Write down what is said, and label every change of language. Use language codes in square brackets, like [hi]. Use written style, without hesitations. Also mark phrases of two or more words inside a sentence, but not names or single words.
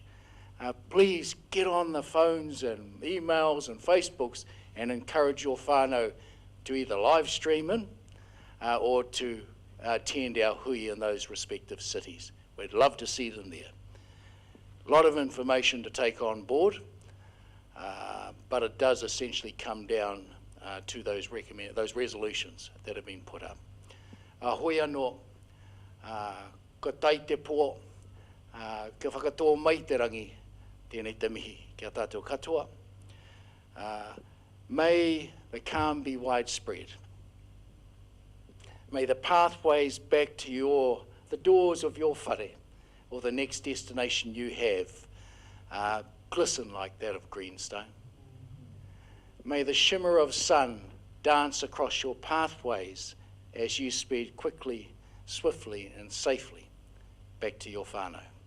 [en] Please get on the phones and emails and Facebooks and encourage your whānau to either live stream in or to attend our hui in those respective cities. We'd love to see them there. A lot of information to take on board. But it does essentially come down to those resolutions that have been put up. [mi] Hoi anō, ko tai te pō, kia whakatoa mai te rangi, tēnei te mihi, kia tātou katoa. [en] May the calm be widespread. May the pathways back to the doors of your whare, or the next destination you have, glisten like that of greenstone. May the shimmer of sun dance across your pathways as you speed quickly, swiftly and safely back to your whānau.